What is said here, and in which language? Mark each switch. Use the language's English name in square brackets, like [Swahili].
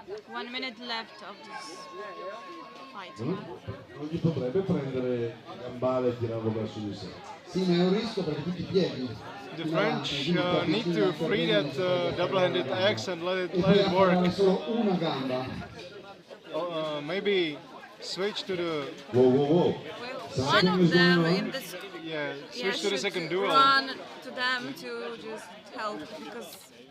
[English] 1 minute left of this fight. [Italian] Non gli potrebbe prendere a gambale e tirarlo verso di sé. Sì, ma è un rischio perché tutti i piedi. [English] The French need to free that double-handed axe and let it work. [Italian] Solo una gamba. [English] Maybe switch to the... Whoa. One of them in this switch to the second duel. Run to them to just help because